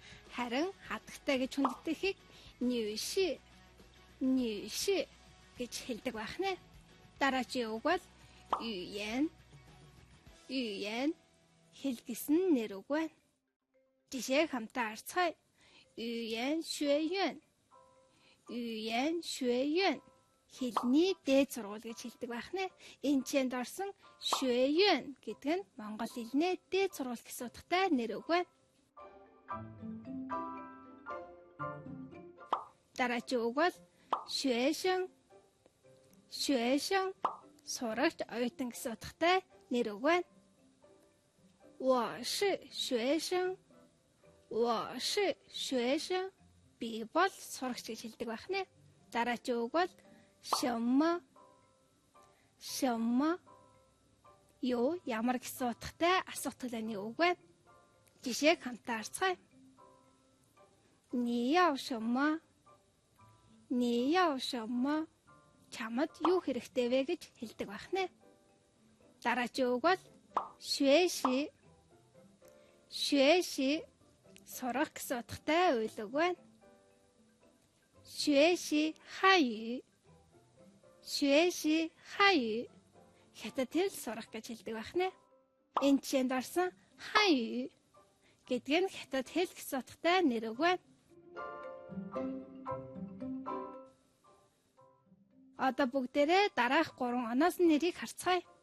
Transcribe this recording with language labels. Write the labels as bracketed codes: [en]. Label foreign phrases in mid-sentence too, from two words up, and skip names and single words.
[mn] Харин хатагтай гэж хүндэтгэхийг 女士 гэж хэлдэг байх нэ. Дараагийн үг бол 语言 хэл гэсэн нэр үг байна. Жишээг хамтаа харцгаая. [zh] 语言学院 [mn] хэлний дээд сургууль гэж хэлдэг байх нэ. Энэ чэнд орсон 学院 гэдэг нь монгол хэлний дээд сургууль гэсэн утгатай нэр үг байна. Дараагийн үг бол 学生 сурагч, оюутан гэсэн утгатай нэр үг байна. [zh] 我是学生 [mn] би бол сурагч гэж хэлдэг байх нэ. Дараагийн үг бол 什么 ямар гэсэн утгатай асуух төлөвний үг байна. Жишээг хамтаа харцгаая. [zh] 你要什么 [mn] чамд юу хэрэгтэй вэ гэж хэлдэг байх нэ. Дараагийн үг бол 学习 сурах гэсэн утгатай уйлаг байна. [zh] 学习汉语 学习汉语 [mn] хятад хэл сурах гэж хэлдэг байна. Энэ жишээнд орсон 汉语 гэдэг нь хятад хэл гэсэн утгатай нэр үг байна. Одоо бүгдээрээ дараах 3 оноосын нэрийг харцгаая.